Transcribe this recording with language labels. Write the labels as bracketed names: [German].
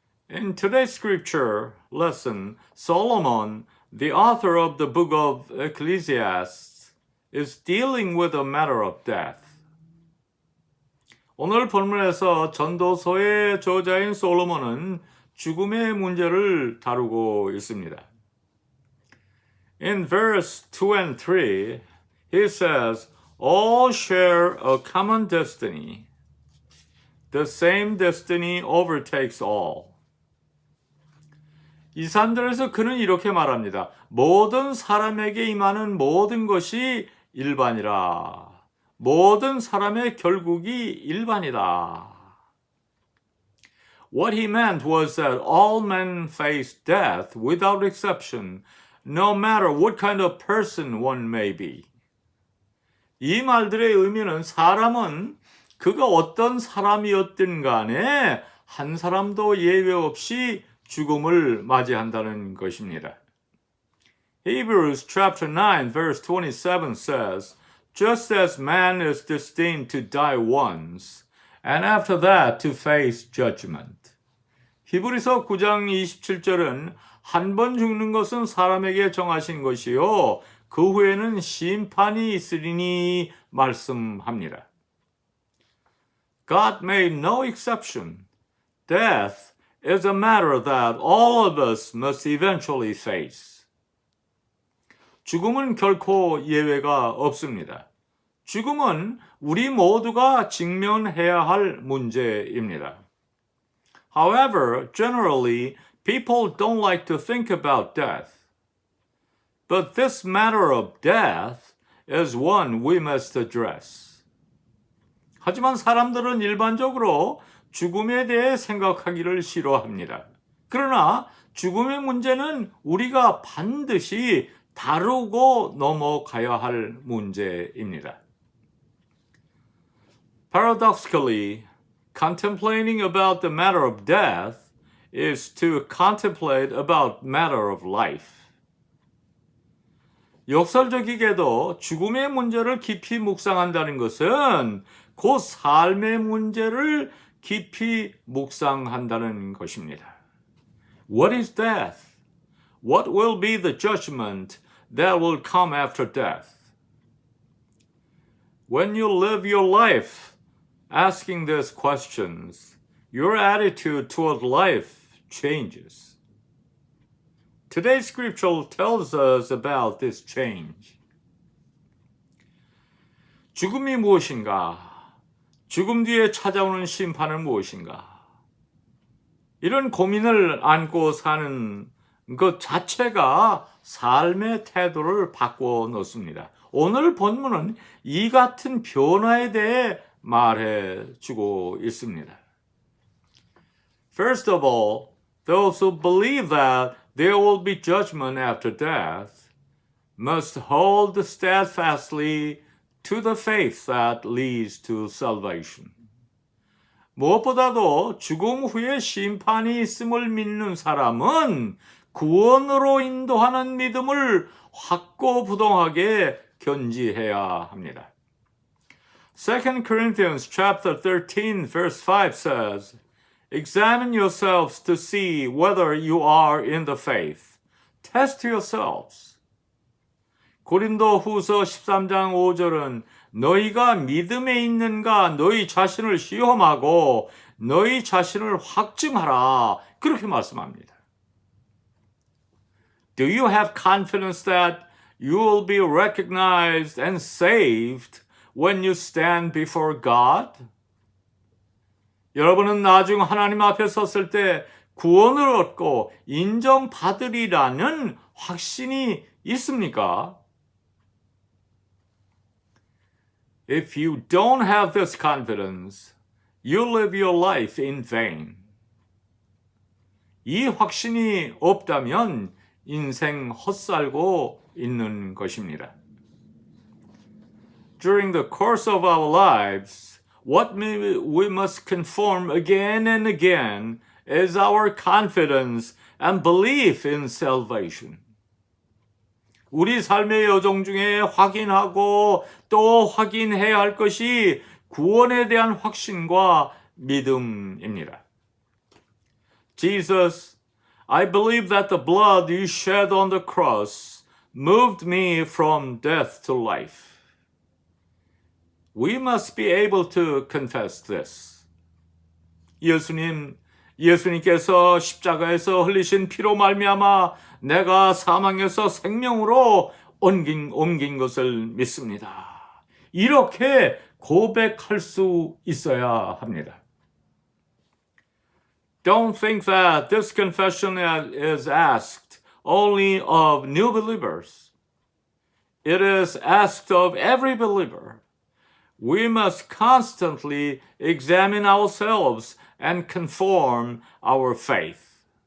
[English] In today's scripture lesson, Solomon, the author of the book of Ecclesiastes, is dealing with a matter of death. [Korean] 오늘 본문에서 전도서의 저자인 솔로몬은 죽음의 문제를 다루고 있습니다. [English] In verse 2 and 3, he says, all share a common destiny. The same destiny overtakes all. [Korean] 이 산들에서 그는 이렇게 말합니다. 모든 사람에게 임하는 모든 것이 일반이라. 모든 사람의 결국이 일반이다. [English] What he meant was that all men face death without exception, no matter what kind of person one may be. [Korean] 이 말들의 의미는 사람은 그가 어떤 사람이었든 간에 한 사람도 예외 없이 죽음을 맞이한다는 것입니다. [English] Hebrews chapter 9 verse 27 says, just as man is destined to die once, and after that to face judgment. [Korean] 히브리서 9장 27절은 한 번 죽는 것은 사람에게 정하신 것이요 그 후에는 심판이 있으리니 말씀합니다. [English] God made no exception. Death is a matter that all of us must eventually face. [Korean] 죽음은 결코 예외가 없습니다. 죽음은 우리 모두가 직면해야 할 문제입니다. [English] However, generally, people don't like to think about death. But this matter of death is one we must address. [Korean] 하지만 사람들은 일반적으로 죽음에 대해 생각하기를 싫어합니다. 그러나 죽음의 문제는 우리가 반드시 다루고 넘어가야 할 문제입니다. [English] Paradoxically, contemplating about the matter of death is to contemplate about matter of life. [Korean] 역설적이게도 죽음의 문제를 깊이 묵상한다는 것은 곧 삶의 문제를 깊이 묵상한다는 것입니다. [English] What is death? What will be the judgment that will come after death? When you live your life asking these questions, your attitude toward life changes. Today's scripture tells us about this change. [Korean] 죽음이 무엇인가? 죽음 뒤에 찾아오는 심판은 무엇인가? 이런 고민을 안고 사는 것 자체가 삶의 태도를 바꿔 놓습니다. 오늘 본문은 이 같은 변화에 대해 말해 주고 있습니다. [English] First of all, those who believe that there will be judgment after death must hold steadfastly to the faith that leads to salvation. [Korean] 무엇보다도 죽음 후에 심판이 있음을 믿는 사람은 구원으로 인도하는 믿음을 확고부동하게 견지해야 합니다. [English] 2 Corinthians chapter 13 verse 5 says, Examine yourselves to see whether you are in the faith. Test yourselves. [Korean] 고린도 후서 13장 5절은 너희가 믿음에 있는가 너희 자신을 시험하고 너희 자신을 확증하라. 그렇게 말씀합니다. [English] Do you have confidence that you will be recognized and saved when you stand before God? [Korean] 여러분은 나중 하나님 앞에 섰을 때 구원을 얻고 인정받으리라는 확신이 있습니까? [English] If you don't have this confidence, you live your life in vain. [Korean] 이 확신이 없다면 인생 헛살고 있는 것입니다. [English] During the course of our lives, what we must conform again and again is our confidence and belief in salvation. [Korean] 우리 삶의 여정 중에 확인하고 또 확인해야 할 것이 구원에 대한 확신과 믿음입니다. [English] Jesus, I believe that the blood you shed on the cross moved me from death to life. We must be able to confess this. [Korean] 예수님께서 십자가에서 흘리신 피로 말미암아 내가 사망에서 생명으로 옮긴 것을 믿습니다. 이렇게 고백할 수 있어야 합니다. [English] Don't think that this confession is asked only of new believers. It is asked of every believer. We must constantly examine ourselves and conform our faith.